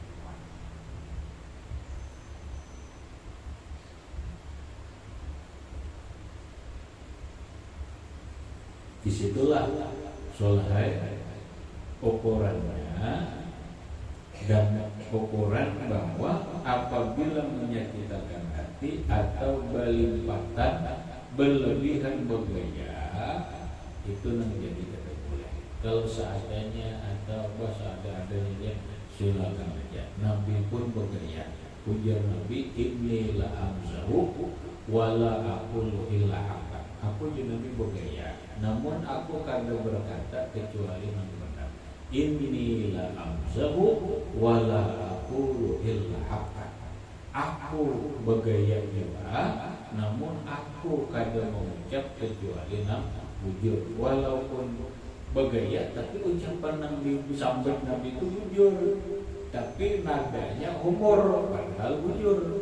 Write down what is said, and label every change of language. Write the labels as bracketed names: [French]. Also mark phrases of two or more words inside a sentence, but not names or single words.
[Indonesian] Disitulah soleh ukurannya, dan ukuran bahwa apabila menyakitkan hati atau berlimpatan, berlebihan bergaya, itu menjadi tidak boleh. Kalau seadanya atau seadanya silakan aja. Nabi pun bergaya. Ujar Nabi, [Arabic] إني لأمزح ولا أقول إلا حقا. [Indonesian] Aku juga Nabi bergaya, namun aku kadang berkata kecuali yang benar. [Arabic] إني لأمزح ولا أقول إلا حقا. [Indonesian] Aku bergaya juga, namun aku kadang mengucap kecuali yang jujur. Walaupun bergaya, tapi ucapan yang disampaikan Nabi itu jujur, tapi nadanya humor, padahal jujur.